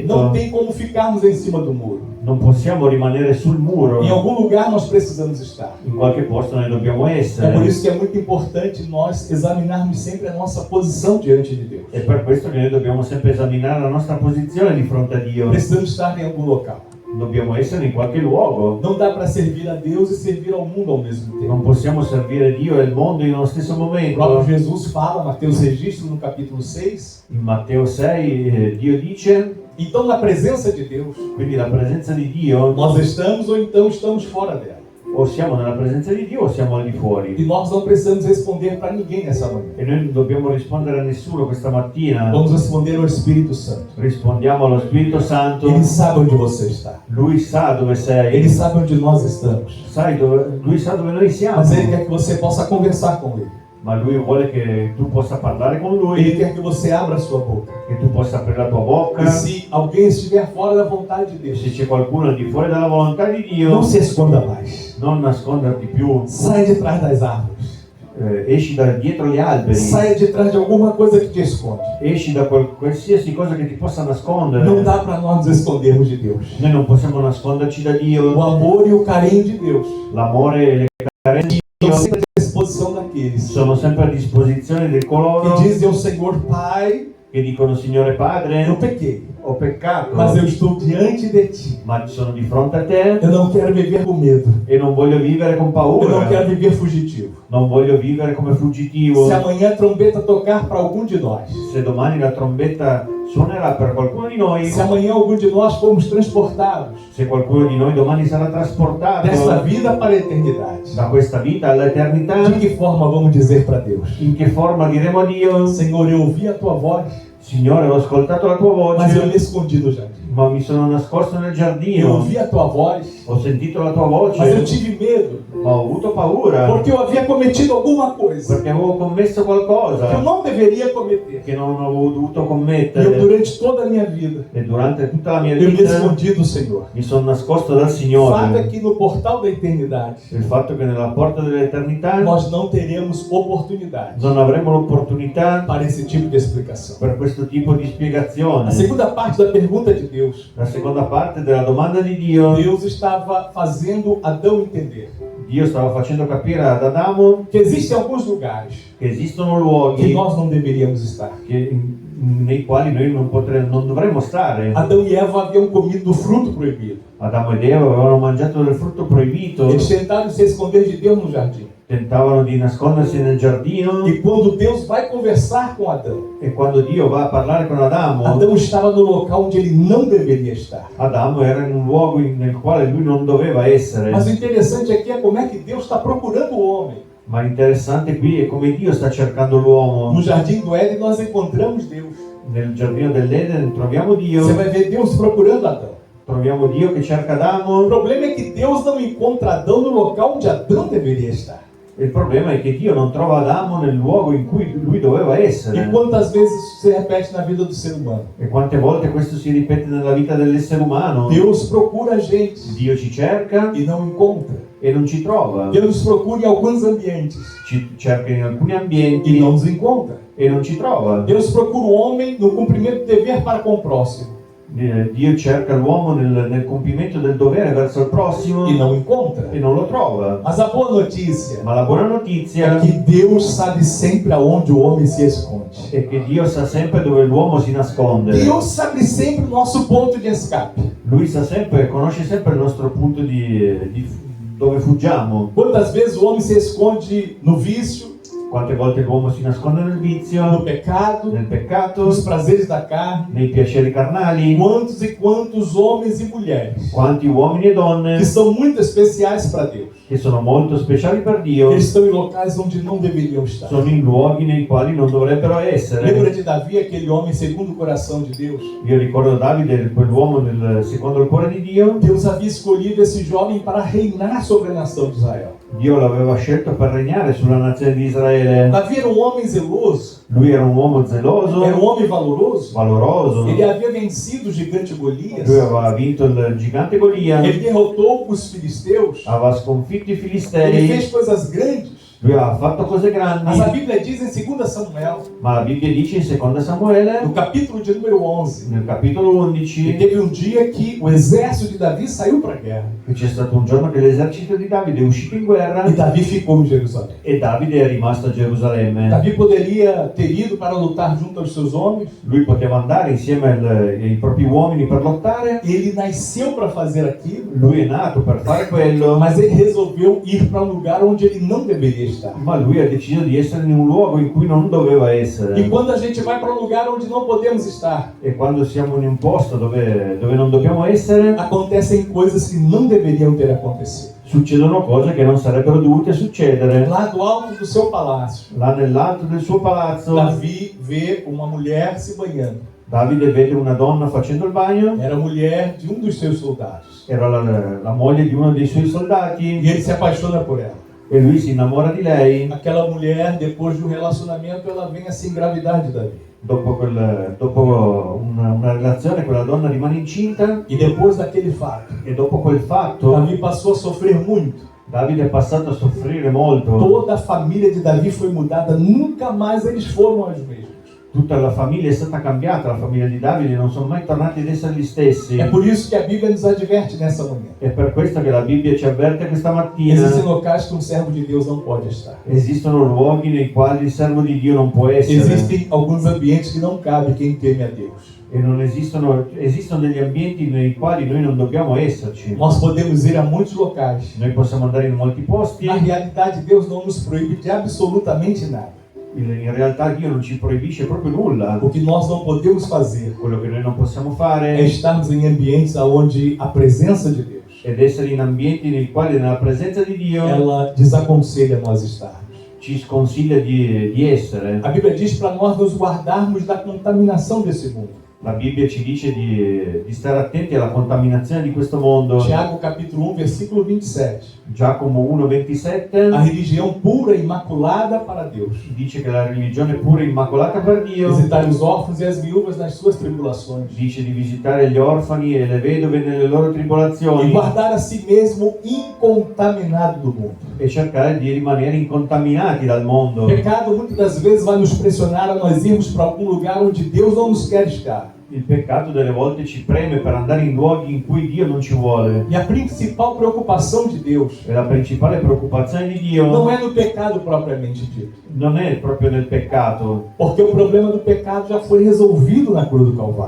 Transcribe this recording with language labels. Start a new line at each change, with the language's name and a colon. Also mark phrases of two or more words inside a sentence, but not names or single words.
Portuguese: Não tem como ficarmos em cima do muro.
Italian: Non possiamo rimanere sul muro.
Portuguese: Em algum lugar nós precisamos estar.
Italian: In qualche posto noi dobbiamo
Portuguese: É por
Italian: essere.
Portuguese: isso que é muito importante nós examinarmos sempre a nossa posição diante de Deus.
Italian: È per questo che noi dobbiamo sempre esaminare la nostra posizione di fronte a Dio.
Portuguese: Precisamos estar em algum local.
Italian: Dobbiamo essere in qualche luogo.
Portuguese: Não dá para servir a Deus e servir ao mundo ao mesmo tempo.
Italian: Non possiamo servire Dio e il mondo nello stesso
Portuguese: O
Italian: momento.
Portuguese: próprio Jesus fala, Mateus registra no capítulo 6.
Italian: In Matteo 6 Dio dice,
Portuguese: Então, na presença de Deus,
Italian: quindi la presenza di Dio,
Portuguese: nós estamos ou então estamos fora dela.
Italian: o siamo nella presenza di Dio o siamo al di
Portuguese: E
Italian: fuori.
Portuguese: nós não precisamos responder para ninguém nessa manhã.
Italian: E noi non dobbiamo rispondere a nessuno questa mattina.
Portuguese: Vamos responder ao Espírito Santo.
Italian: Rispondiamo allo Spirito Santo.
Portuguese: Ele sabe onde você está.
Italian: Lui sa dove sei.
Portuguese: Ele sabe onde nós estamos.
Italian: Lui sa dove noi siamo.
Portuguese: Mas Ele quer que você possa conversar com Ele.
Italian: Ma Lui vuole che tu possa parlare con
Portuguese: Ele
Italian: Lui,
Portuguese: quer que você abra a sua boca.
Italian: che tu possa aprire la tua bocca.
Portuguese: E se alguém estiver fora da vontade de
Italian: E
Portuguese: Deus,
Italian: se c'è qualcuno al di fuori dalla volontà di Dio,
Portuguese: não se esconda mais.
Italian: non nasconderti più.
Portuguese: Saia de trás das árvores.
Italian: Esci da dietro gli alberi.
Portuguese: Saia de trás de alguma coisa que te esconde.
Italian: Esci da qualsiasi cosa che ti possa nascondere.
Portuguese: Não dá para nós nos escondermos de Deus.
Italian: Noi non possiamo nasconderci da
Portuguese: O
Italian: Dio.
Portuguese: amor e o carinho de Deus
Italian: L'amore e le carenze di
Portuguese: estão
Italian: Dio
Portuguese: sempre à disposição daqueles
Italian: sono sempre a disposizione di coloro
Portuguese: que dizem ao Senhor: Pai,
Italian: che dicono: Signore Padre,
Portuguese: eu pequei,
Italian: ho peccato,
Portuguese: mas eu estou diante de Ti.
Italian: ma sono di fronte a te
Portuguese: Eu não quero viver com medo.
Italian: e non voglio vivere con
Portuguese: Eu não
Italian: paura.
Portuguese: quero viver fugitivo.
Italian: Non voglio vivere come fuggitivo.
Portuguese: Se amanhã a trombeta tocar para algum de nós,
Italian: Se domani la trombetta suonerà per qualcuno di noi,
Portuguese: se amanhã algum de nós formos transportados
Italian: se qualcuno di noi domani sarà
Portuguese: desta
Italian: trasportato
Portuguese: vida para a eternidade,
Italian: da questa vita all'eternità,
Portuguese: de que forma vamos dizer para Deus:
Italian: in che forma diremo a Dio:
Portuguese: Senhor, eu ouvi a Tua voz,
Italian: Signore, ho ascoltato la tua
Portuguese: mas eu
Italian: voce,
Portuguese: me escondi no jardim.
Italian: ma mi sono nascosto nel
Portuguese: Eu
Italian: giardino,
Portuguese: ouvi a tua voz,
Italian: ho sentito la tua
Portuguese: mas eu
Italian: voce,
Portuguese: tive medo,
Italian: ho avuto paura
Portuguese: porque eu havia cometido alguma coisa
Italian: perché avevo commesso
Portuguese: que eu
Italian: qualcosa
Portuguese: não deveria cometer.
Italian: che non avevo dovuto
Portuguese: E eu,
Italian: commettere
Portuguese: durante toda a minha vida,
Italian: e durante tutta la mia
Portuguese: eu me
Italian: vita
Portuguese: escondi do Senhor.
Italian: mi sono nascosto dal
Portuguese: O fato é
Italian: Signore.
Portuguese: que no portal da eternidade,
Italian: Il fatto che nella porta dell'eternità
Portuguese: nós não teremos oportunidade
Italian: non avremo l'opportunità
Portuguese: para esse tipo de explicação.
Italian: per questo tipo di
Portuguese: A
Italian: spiegazione.
Portuguese: segunda parte da pergunta de Deus,
Italian: La seconda parte della domanda di Dio,
Portuguese: Deus estava fazendo Adão entender
Italian: Dio stava facendo capire ad Adamo
Portuguese: que existem alguns lugares
Italian: che esistono
Portuguese: que
Italian: luoghi
Portuguese: nós não deveríamos estar.
Italian: nei quali noi non dovremmo stare.
Portuguese: Adão e Eva haviam comido do fruto proibido.
Italian: Adamo ed Eva avevano mangiato del frutto proibito,
Portuguese: Eles tentaram se esconder de Deus no jardim.
Italian: tentavano di nascondersi nel giardino
Portuguese: E quando Deus vai conversar com Adão,
Italian: e quando Dio va a parlare con Adamo,
Portuguese: Adão estava no local onde ele não deveria estar.
Italian: Adamo era in un luogo nel quale lui non doveva essere.
Portuguese: Mas o interessante aqui é como é que Deus está procurando o homem.
Italian: Ma l'interessante qui è come Dio sta cercando l'uomo.
Portuguese: No jardim do Éden nós encontramos Deus.
Italian: Nel giardino dell'Eden troviamo Dio,
Portuguese: Você vai ver Deus procurando Adão.
Italian: troviamo Dio che cerca
Portuguese: O
Italian: Adamo.
Portuguese: problema é que Deus não encontra Adão no local onde Adão deveria estar.
Italian: Il problema è che Dio non trova Adamo nel luogo in cui lui doveva
Portuguese: E
Italian: essere.
Portuguese: quantas vezes isso se repete na vida do ser humano?
Italian: E quante volte questo si ripete nella vita dell'essere umano?
Portuguese: Deus procura a gente
Italian: Dio ci cerca
Portuguese: e não encontra.
Italian: e non ci trova.
Portuguese: Deus nos procura em alguns ambientes
Italian: Ci cerca in alcuni
Portuguese: e
Italian: ambienti
Portuguese: não nos encontra.
Italian: e non ci trova.
Portuguese: Deus procura o homem no cumprimento do dever para com o próximo
Italian: Dio cerca l'uomo nel compimento del dovere verso il prossimo
Portuguese: e não encontra.
Italian: e non lo trova.
Portuguese: Mas a boa notícia
Italian: Ma la buona
Portuguese: é
Italian: notizia
Portuguese: que Deus sabe sempre aonde o homem se esconde.
Italian: è che Dio sa sempre dove l'uomo si nasconde.
Portuguese: Deus sabe sempre o nosso ponto de escape.
Italian: Lui sa sempre, conosce sempre il nostro punto di dove fuggiamo.
Portuguese: Quantas vezes o homem se esconde no vício,
Italian: Quante volte l'uomo si nasconde nel
Portuguese: no
Italian: vizio,
Portuguese: pecado,
Italian: nel peccato,
Portuguese: nos prazeres da carne.
Italian: nei piaceri carnali.
Portuguese: Quantos e quantos homens e mulheres
Italian: Quanti uomini e donne
Portuguese: que são muito especiais para Deus.
Italian: che sono molto speciali per Dio
Portuguese: Eles estão em locais onde não deveriam estar.
Italian: sono in luoghi nei quali non dovrebbero
Portuguese: Lembra
Italian: essere.
Portuguese: de Davi, aquele homem segundo o coração de Deus?
Italian: Io ricordo Davide, quell'uomo secondo il cuore di Dio.
Portuguese: Deus havia escolhido esse jovem para reinar sobre a nação de Israel.
Italian: Dio l'aveva scelto per regnare sulla nazione di Israele.
Portuguese: Davi era um homem zeloso,
Italian: Lui era un uomo zeloso,
Portuguese: era um homem valoroso.
Italian: valoroso.
Portuguese: Ele havia vencido o gigante Golias.
Italian: Lui aveva vinto il gigante Golia,
Portuguese: Ele derrotou os filisteus.
Italian: aveva sconfitto i
Portuguese: Ele
Italian: filistei.
Portuguese: fez coisas grandes.
Italian: Lui aveva fatto cose
Portuguese: Mas a
Italian: grandi,
Portuguese: Bíblia diz em 2 Samuel,
Italian: ma la Bibbia dice in 2 Samuele,
Portuguese: no capítulo de número 11,
Italian: nel capitolo
Portuguese: que
Italian: 11,
Portuguese: teve um dia que o exército de Davi saiu para a guerra.
Italian: che c'è stato un giorno che l'esercito di Davide è uscito in guerra
Portuguese: E Davi ficou em Jerusalém.
Italian: e Davide è rimasto a Gerusalemme.
Portuguese: Davi poderia ter ido para lutar junto aos seus homens.
Italian: Lui poteva andare insieme ai propri uomini per lottare.
Portuguese: Ele nasceu para fazer aquilo,
Italian: Lui è nato per fare quello,
Portuguese: mas ele resolveu ir para um lugar onde ele não deveria estar.
Italian: ma lui ha deciso di essere in un luogo in cui non doveva
Portuguese: E
Italian: essere.
Portuguese: quando a gente vai para um lugar onde não podemos estar,
Italian: E quando siamo in un posto dove non dobbiamo essere,
Portuguese: acontecem coisas que não deveriam ter acontecido.
Italian: succedono cose che non sarebbero dovute succedere.
Portuguese: Lá do alto do seu palácio,
Italian: Là nell'alto del suo palazzo,
Portuguese: Davi vê uma mulher se banhando.
Italian: Davide vede una donna facendo il bagno.
Portuguese: Era a mulher de um dos seus soldados.
Italian: Era la moglie di uno dei suoi soldati
Portuguese: E ele se apaixona por ela.
Italian: e lui si innamora di lei.
Portuguese: Aquela mulher, depois de um relacionamento, ela vem a se engravidar de Davi.
Italian: Dopo una relazione, quella donna rimane incinta
Portuguese: E depois daquele fato,
Italian: e dopo quel fatto
Portuguese: Davi passou a sofrer muito.
Italian: Davide è passato a soffrire molto.
Portuguese: Toda a família de Davi foi mudada, nunca mais eles foram os mesmos.
Italian: Tutta la famiglia è stata cambiata, la famiglia di Davide non sono mai tornati ad essere gli stessi.
Portuguese: É por isso que a Bíblia nos adverte nessa manhã.
Italian: È per questo che la Bibbia ci avverte questa mattina.
Portuguese: Existem locais que um servo de Deus não pode estar.
Italian: Esistono luoghi nei quali il servo di Dio non può essere.
Portuguese: Existem alguns ambientes que não cabe quem teme a Deus.
Italian: E non esistono degli ambienti nei quali noi non dobbiamo esserci.
Portuguese: Nós podemos ir a muitos locais.
Italian: Noi possiamo andare in molti posti.
Portuguese: Na realidade, Deus não nos proíbe de absolutamente nada.
Italian: In realtà Dio non ci proibisce proprio nulla.
Portuguese: O que nós não podemos fazer
Italian: Quello che noi non possiamo
Portuguese: é
Italian: fare
Portuguese: estarmos em ambientes onde a presença de Deus,
Italian: ed essere in ambienti nei quali nella presenza di Dio
Portuguese: ela desaconselha nós estarmos.
Italian: ci sconsiglia di essere.
Portuguese: A Bíblia diz para nós nos guardarmos da contaminação desse mundo.
Italian: La Bibbia ci dice di stare attenti alla contaminazione di questo mondo.
Portuguese: Tiago capítulo 1, versículo 27.
Italian: Giacomo 1,27
Portuguese: A religião pura e imaculada para Deus.
Italian: dice che la religione pura e immacolata per Dio.
Portuguese: Visitar os órfãos e as viúvas nas suas tribulações.
Italian: Dice di visitare gli orfani e le vedove nelle loro
Portuguese: E
Italian: tribolazioni
Portuguese: guardar a si mesmo incontaminado do mundo.
Italian: e cercare di rimanere incontaminati dal mondo.
Portuguese: O pecado muitas das vezes vai nos pressionar a nós irmos para algum lugar onde Deus não nos quer estar.
Italian: Il peccato delle volte ci preme per andare in luoghi in cui Dio non ci vuole.
Portuguese: E a principal preocupação de Deus
Italian: E la principale preoccupazione di
Portuguese: não
Italian: Dio
Portuguese: é no pecado propriamente dito.
Italian: non è proprio nel peccato,
Portuguese: Porque o problema do pecado já foi resolvido na cruz do Calvário.